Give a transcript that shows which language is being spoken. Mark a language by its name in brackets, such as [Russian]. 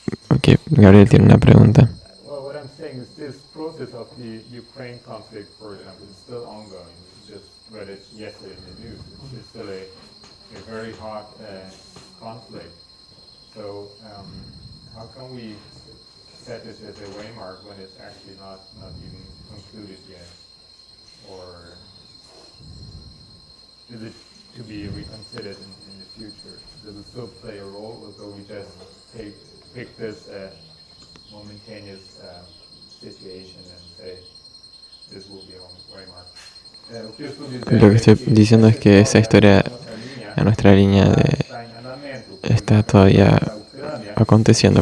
[Spanish] Ok, Gabriel tiene una pregunta. [English] Well, what I'm saying is this process of the Ukraine conflict, for example, is still ongoing. It's just read it yesterday in the news. It's still a very hot conflict. So how can we set this as a waymark when it's actually not even concluded yet? Or is it to be reconsidered in the future? Does it still play a role, or do we just pick this momentaneous situation and say this will be a waymark? [Spanish] Lo que estoy diciendo es que esa historia, en nuestra línea está todavía aconteciendo.